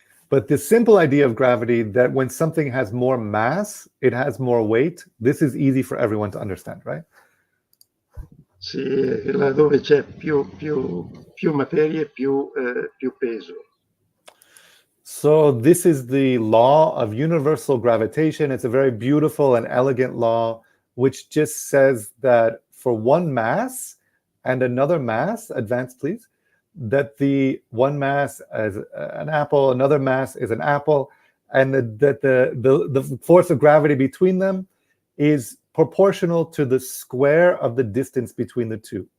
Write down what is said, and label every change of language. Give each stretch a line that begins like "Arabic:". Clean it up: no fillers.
English: But the simple idea of gravity, that when something has more mass, it has more weight, this is easy for everyone to understand, right?
Italian: Sì, là dove c'è più materie, più peso.
English: So this is the law of universal gravitation. It's a very beautiful and elegant law, which just says that for one mass and another mass, advance please, that the one mass is an apple, another mass is an apple, and that the force of gravity between them is proportional to the square of the distance between the two.